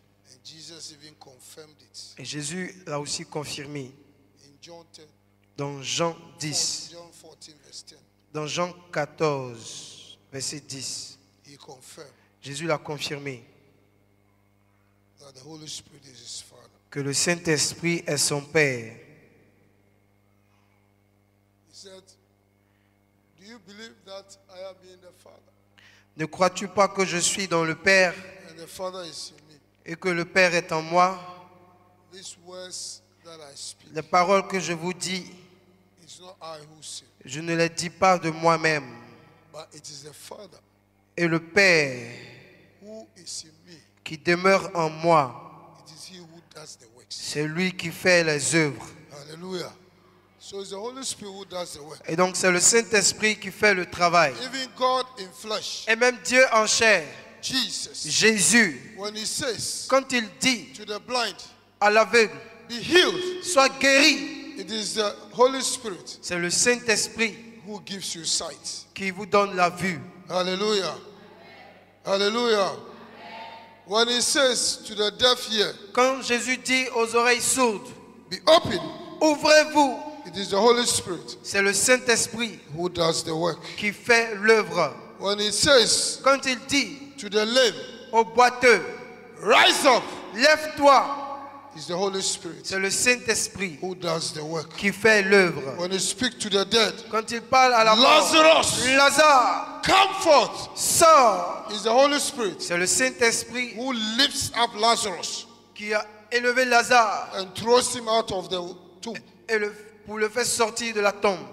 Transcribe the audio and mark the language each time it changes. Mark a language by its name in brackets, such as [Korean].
[English] And Jesus even confirmed it [French] Et Jésus l'a aussi confirmé [English] in John 10. [French] dans Jean 10. [English] John 14 verse 10. [French] Dans Jean 14, verset 10. [English] He confirmed [French] Jésus l'a confirmé [English] that the Holy Spirit is his Father. [French] que le Saint-Esprit est son Père. [English] He said, do you believe that I am in the Father [French] Ne crois-tu pas que je suis dans le Père [English] and the Father is in me? [French] et que le Père est en moi? [English] These words that I speak, [French] Les paroles que je vous dis, [English] it's not I who say, [French] je ne les dis pas de moi-même. [English] but it is the Father [French] Et le Père [English] who is in me. [French] qui demeure en moi, [English] It is he who does the works. [French] c'est lui qui fait les œuvres. [English] Hallelujah. So it's the Holy Spirit who does the work. [French] Et donc c'est le Saint-Esprit qui fait le travail. [English] Even God in flesh, [French] Et même Dieu en chair, [English] Jesus, [French] Jésus, [English] when he says [French] quand il dit [English] to the blind, [French] à l'aveugle, [English] be healed, [French] sois guéri, [English] it is the Holy Spirit [French] c'est le Saint-Esprit [English] who gives you sight. [French] qui vous donne la vue. [English] Hallelujah. Hallelujah. When he says to the deaf ear, [French] Quand Jésus dit aux oreilles sourdes, [English] be open, [French] ouvrez-vous, [English] it is the Holy Spirit [French] c'est le Saint-Esprit [English] who does the work. [French] qui fait l'œuvre. [English] When he says [French] Quand il dit [English] to the lame, [French] aux boiteux, [English] rise up, [French] lève-toi, [English] it's the Holy Spirit [French] c'est le Saint-Esprit [English] who does the work. [French] qui fait l'œuvre. [English] When he speaks to the dead, [French] Quand il parle à la mort, [English] Lazarus, [French] Lazare, [English] come forth, [French] sort, [English] it's the Holy Spirit [French] c'est le Saint-Esprit [English] who lifts up Lazarus [French] qui a élevé Lazare [English] and throws him out of the tomb. [French] et pour le faire sortir de la tombe.